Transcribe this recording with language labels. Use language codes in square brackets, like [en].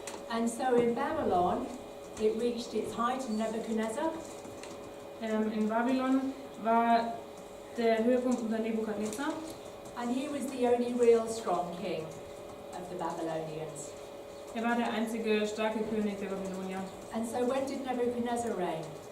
[en] And so in Babylon, it reached its height in Nebuchadnezzar. [de] In Babylon war der Höhepunkt unter Nebukadnezar. [en] And he was the only real strong king of the Babylonians. [de] Er war der einzige starke König der Babylonier. [en] And so when did Nebuchadnezzar reign?